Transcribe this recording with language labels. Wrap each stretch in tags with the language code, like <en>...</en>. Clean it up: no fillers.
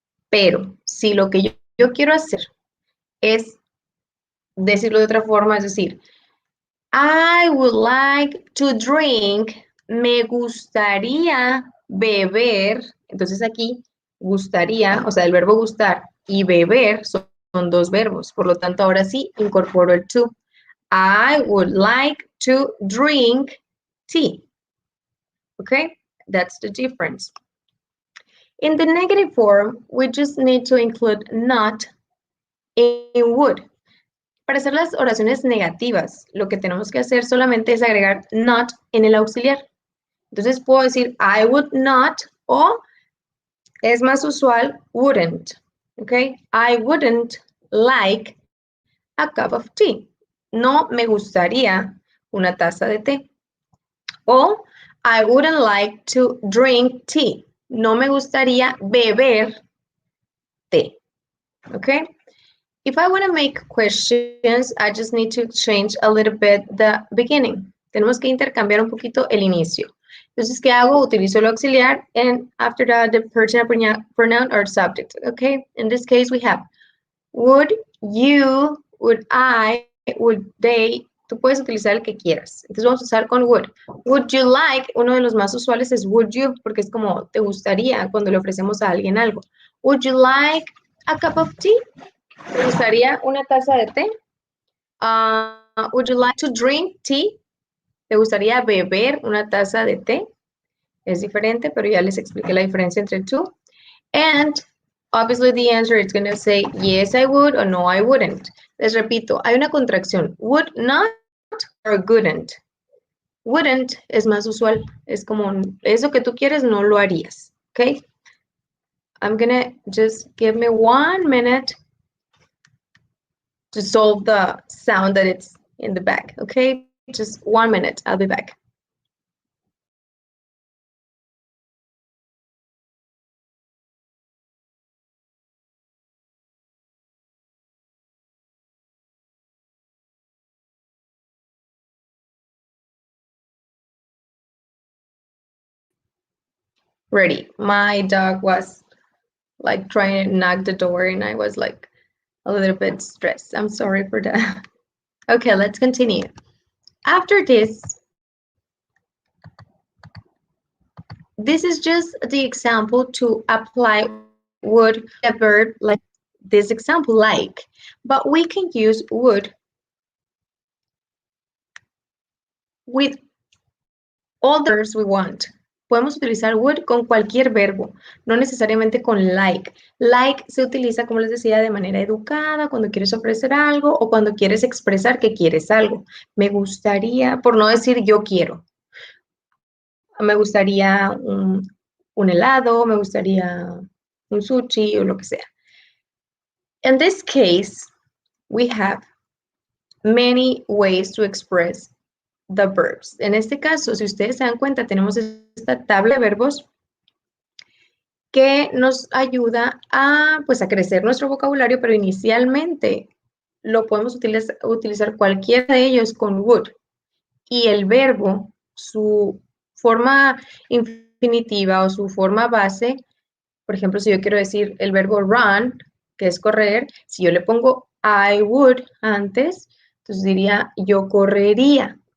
<es>Pero si lo que yo quiero hacer es decirlo de otra forma, es decir,</es> <en>I would like to drink,</en> <es>me gustaría beber, entonces aquí gustaría, o sea, el verbo gustar y beber son dos verbos, por lo tanto ahora sí incorporo el to.</es> <en>I would like to drink tea. Okay, that's the difference. In the negative form, we just need to include not in would.</en> <es>Para hacer las oraciones negativas, lo que tenemos que hacer solamente es agregar not en el auxiliar. Entonces puedo decir</es> <en>I would not</en> <es>o es más usual wouldn't.</es> <en>Okay, I wouldn't like a cup of tea.</en> <es>No me gustaría una taza de té.</es> <en>O I wouldn't like to drink tea.</en> <es>No me gustaría beber té. Okay?</es> <en>If I want to make questions, I just need to change a little bit the beginning.</en> <es>Tenemos que intercambiar un poquito el inicio. Entonces, ¿qué hago? Utilizo el auxiliar</es> <en>and after that the personal pronoun or subject. Okay? In this case, we have would you, would I, would they.</en> <es>Tú puedes utilizar el que quieras. Entonces vamos a usar con would.</es> <en>Would you like,</en> <es>uno de los más usuales es would you, porque es como te gustaría cuando le ofrecemos a alguien algo.</es> <en>Would you like a cup of tea?</en> <es>¿Te gustaría una taza de té?</es> <en>Would you like to drink tea?</en> <es>¿Te gustaría beber una taza de té? Es diferente, pero ya les expliqué la diferencia entre two.</es> <en>And obviously the answer is going to say yes I would or no I wouldn't.</en> <es>Les repito, hay una contracción.</es> <en>Would not or couldn't.</en> <es>Wouldn't es más usual. Es como eso que tú quieres no lo harías.</es> <en>Okay? I'm going to just give me 1 minute to solve the sound that it's in the back. Okay? Just 1 minute. I'll be back. Ready. My dog was like trying to knock the door and I was like a little bit stressed. I'm sorry for that. Okay, let's continue. After this is just the example to apply would a verb like this example like, but we can use would with all the verbs we want.</en> <es>Podemos utilizar would con cualquier verbo, no necesariamente con like. Like se utiliza, como les decía, de manera educada, cuando quieres ofrecer algo o cuando quieres expresar que quieres algo. Me gustaría, por no decir yo quiero. Me gustaría un helado, me gustaría un sushi o lo que sea.</es> <en>In this case, we have many ways to express the verbs.</en> <es>En este caso, si ustedes se dan cuenta, tenemos esta tabla de verbos que nos ayuda a, pues, a crecer nuestro vocabulario, pero inicialmente lo podemos utilizar cualquiera de ellos con would. Y el verbo, su forma infinitiva o su forma base, por ejemplo, si yo quiero decir el verbo run, que es correr, si yo le pongo I would antes, entonces diría yo correría.</es>